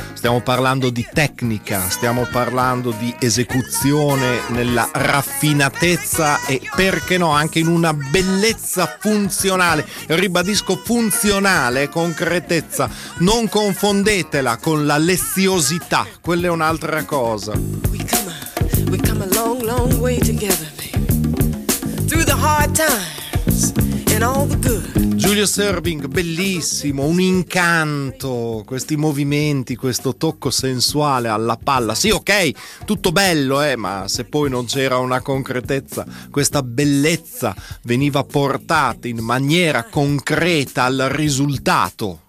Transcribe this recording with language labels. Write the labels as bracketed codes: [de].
[it] Stiamo parlando di tecnica, stiamo parlando di esecuzione nella raffinatezza e, perché no, anche in una bellezza funzionale, ribadisco funzionale, concretezza. Non confondetela con la leziosità, quella è un'altra cosa. [en] We come a long, long way together, baby. Through the hard times and all the good. [it] Julius Erving, bellissimo, un incanto, questi movimenti, questo tocco sensuale alla palla. Sì, ok, tutto bello, ma se poi non c'era una concretezza, questa bellezza veniva portata in maniera concreta al risultato.